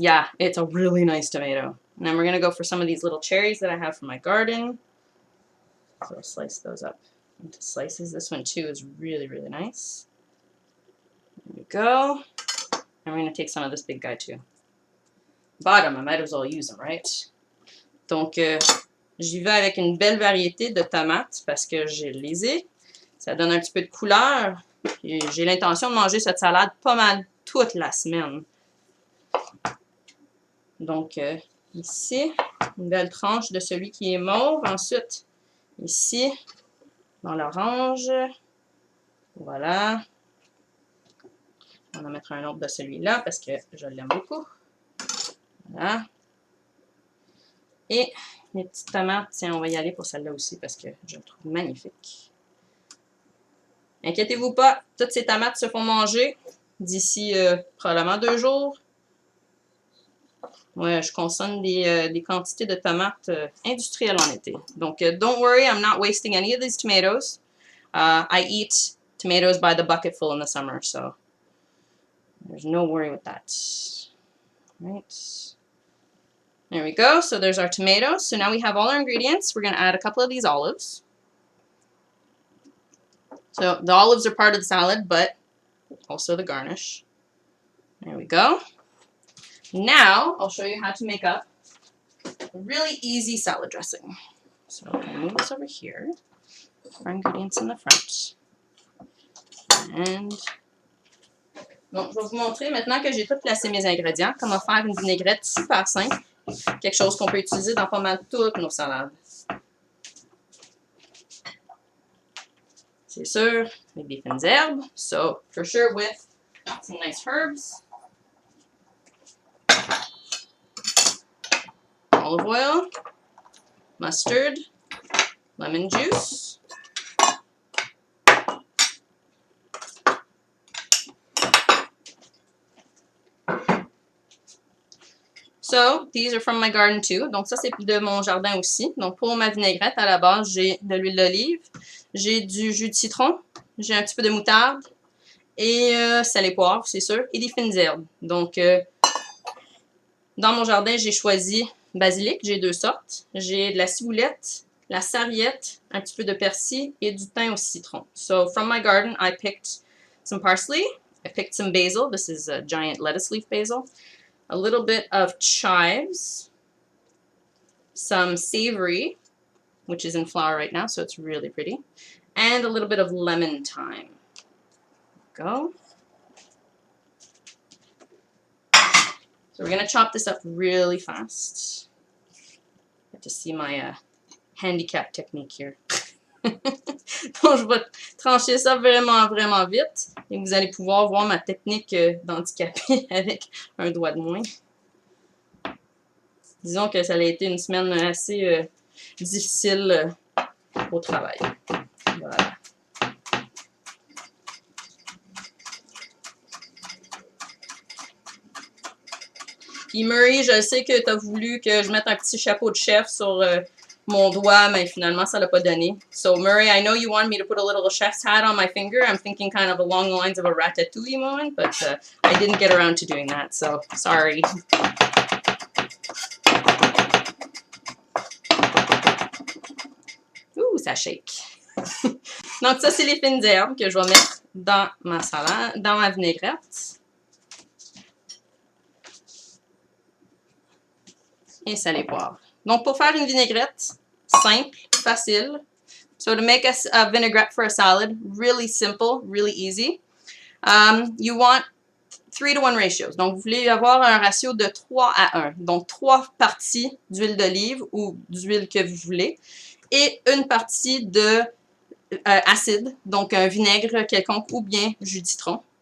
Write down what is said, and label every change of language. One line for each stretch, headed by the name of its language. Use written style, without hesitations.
English: Yeah, it's a really nice tomato. And then we're going to go for some of these little cherries that I have from my garden. So I'll slice those up into slices. This one too is really, really nice. There we go. And we're going to take some of this big guy too. Bottom, I might as well use them, right?
French: Donc, j'y vais avec une belle variété de tomates parce que je les ai. Ça donne un petit peu de couleur. J'ai l'intention de manger cette salade pas mal toute la semaine. Donc, ici, une belle tranche de celui qui est mauve. Ensuite, ici, dans l'orange. Voilà. On va mettre un autre de celui-là parce que je l'aime beaucoup. Voilà. Et mes petites tomates, tiens, on va y aller pour celle-là aussi parce que je le trouve magnifique. Inquiétez-vous pas, toutes ces tomates se font manger d'ici probablement 2 jours. Ouais, je consomme des quantités de tomates industrielles en été.
English: Donc, don't worry, I'm not wasting any of these tomatoes. I eat tomatoes by the bucketful in the summer, so there's no worry with that. Right. There we go. So there's our tomatoes. So now we have all our ingredients. We're going to add a couple of these olives. So the olives are part of the salad, but also the garnish. There we go. Now I'll show you how to make up a really easy salad dressing. So I'm going to move this over here. Our ingredients in the front.
French: And bon, je vais vous montrer maintenant que j'ai tout placé mes ingrédients, comment faire une vinaigrette super simple. Quelque chose qu'on peut utiliser dans pas mal toutes nos salades. C'est sûr, avec des fines herbes.
English: So, for sure with some nice herbs. olive oil, mustard, lemon juice, so, these are from my garden too.
French: Donc, ça, c'est de mon jardin aussi. Donc, pour ma vinaigrette, à la base, j'ai de l'huile d'olive, j'ai du jus de citron, j'ai un petit peu de moutarde et sel et poivre, c'est sûr, et des fines herbes. Donc, dans mon jardin, j'ai choisi basilic, j'ai 2 sortes. J'ai de la ciboulette, la sarriette, un petit peu de persil et du thym au citron.
English: So, from my garden, I picked some parsley, I picked some basil, this is a giant lettuce leaf basil, a little bit of chives, some savory, which is in flower right now, so it's really pretty, and a little bit of lemon thyme. Go. So we're going to chop this up really fast. Get to see my handicap technique here.
French: Donc, je vais trancher ça vraiment, vraiment vite. Et vous allez pouvoir voir ma technique d'handicapé avec un doigt de moins. Disons que ça a été une semaine assez difficile au travail. Voilà. Puis Murray, je sais que tu as voulu que je mette un petit chapeau de chef sur mon doigt, mais finalement, ça l'a pas donné.
English: So, Murray, I know you want me to put a little chef's hat on my finger. I'm thinking kind of along the lines of a ratatouille moment, but I didn't get around to doing that, so sorry.
French: Ouh, ça shake. Donc, ça, c'est les fines herbes que je vais mettre dans ma salade, dans ma vinaigrette. Et sel et poivre. Donc, pour faire une vinaigrette simple, facile.
English: So, to make a vinaigrette for a salad, really simple, really easy. You want 3-to-1 ratios.
French: Donc, vous voulez avoir un ratio de 3 à 1. Donc, 3 parties d'huile d'olive ou d'huile que vous voulez. Et une partie de acide, donc un vinaigre quelconque ou bien jus de citron.